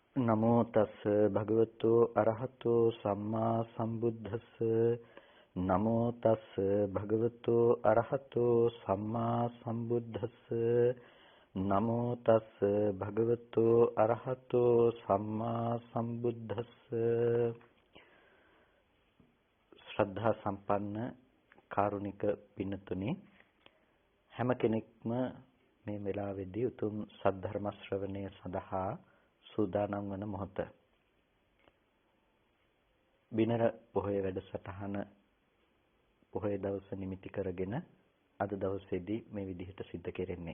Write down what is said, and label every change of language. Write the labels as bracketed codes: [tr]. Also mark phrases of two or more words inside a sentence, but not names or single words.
[pi] නමෝ තස් භගවතු අරහතෝ සම්මා සම්බුද්දස්ස නමෝ තස් භගවතු අරහතෝ සම්මා සම්බුද්දස්ස නමෝ තස් භගවතු අරහතෝ සම්මා සම්බුද්දස්ස [si] ශ්‍රද්ධා සම්පන්න කාරුණික පින්තුනි හැම කෙනෙක්ම මේ වෙලාවේදී උතුම් සද්ධර්ම ශ්‍රවණය සඳහා සූදානම් වන මොහොත. බිනර පොහොය වැඩසටහන පොහොය දවස නිමිති කරගෙන අද දවසේදී මේ විදිහට සිද්ධ කෙරෙන්නේ.